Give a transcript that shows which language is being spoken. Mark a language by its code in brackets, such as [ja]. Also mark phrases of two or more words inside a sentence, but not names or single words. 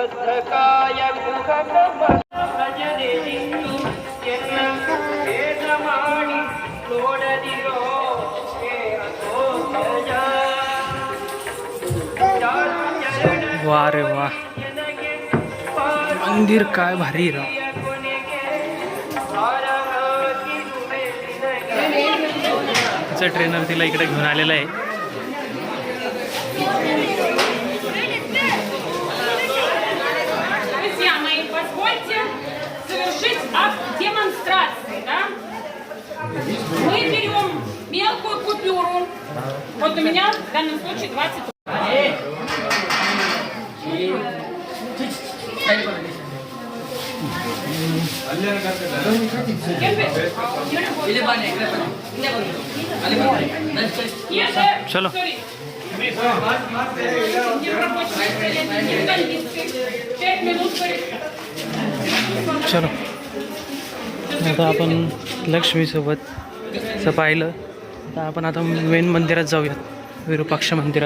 [mr] वा रे वा मंदिर काय भारी राव. तिचा ट्रेनर तिला इकडे घेऊन आलेला आहे. [ru] Мы берем мелкую купюру. Вот у меня в данном случае 20. [hi] चलो चलो [mr] आता आपण लक्ष्मीसोबतचं पाहिलं तर आपण आता मेन मंदिरात जाऊयात विरूपाक्ष मंदिरात.